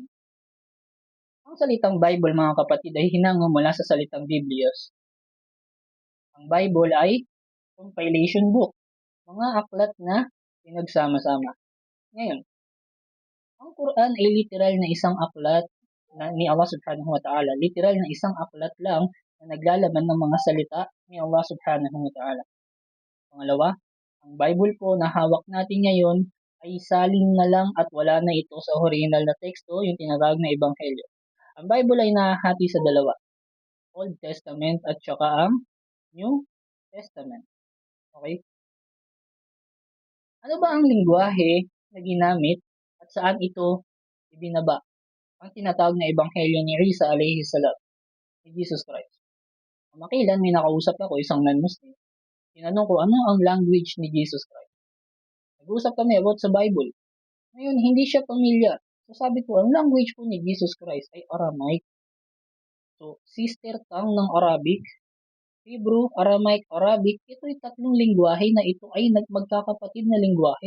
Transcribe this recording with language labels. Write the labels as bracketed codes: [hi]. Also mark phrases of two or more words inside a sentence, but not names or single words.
[tl] Ang salitang Bible, mga kapatid, ay hinango mula sa salitang Biblios. Ang Bible ay [en] compilation book, [tl] mga aklat na pinagsama-sama. Ngayon, ang Quran ay literal na isang aklat ni Allah [ar] سبحانه وتعالى. [tl] Literal na isang aklat lang na naglalaman ng mga salita ni Allah [ar] سبحانه وتعالى. [tl] Pangalawa, ang Bible po na hawak natin ngayon ay salin na lang at wala na ito sa original na teksto, yung tinatawag na Ebanghelyo. Ang Bible ay nahahati sa dalawa, [en] Old Testament [tl] at saka ang [en] New Testament. [tl] Okay? Ano ba ang lingwahe na ginamit at saan ito ibinaba? Ang tinatawag na Ebanghelyo ni Isa [ar] عليه السلام, [tl] ni Jesus Christ. Makilan may nakausap ako, isang non-Muslim. Tinanong ko, ano ang language ni Jesus Christ? Nag-uusap kami about sa Bible. Ngayon, hindi siya pamilyar. So sabi ko, ang language po ni Jesus Christ ay Aramaic. So, [en] sister tongue [tl] ng Arabic, Hebrew, Aramaic, Arabic, ito ay tatlong lingwahe na ito ay magkakapatid na lingwahe.